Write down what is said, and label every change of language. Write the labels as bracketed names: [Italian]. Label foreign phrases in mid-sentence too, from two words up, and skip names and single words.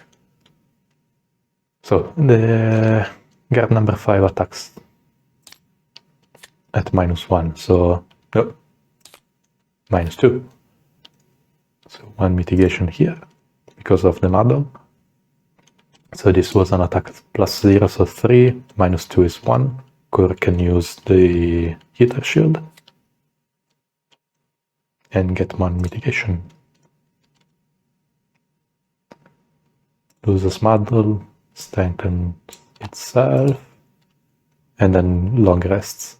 [English] So the guard number 5 attacks at -1, so no, -2. So 1 mitigation here because of the muddle. So this was an attack +0, so 3, -2 is 1. C.O.R.E can use the heater shield and get 1 mitigation. Loses muddle, strengthens itself, and then long rests.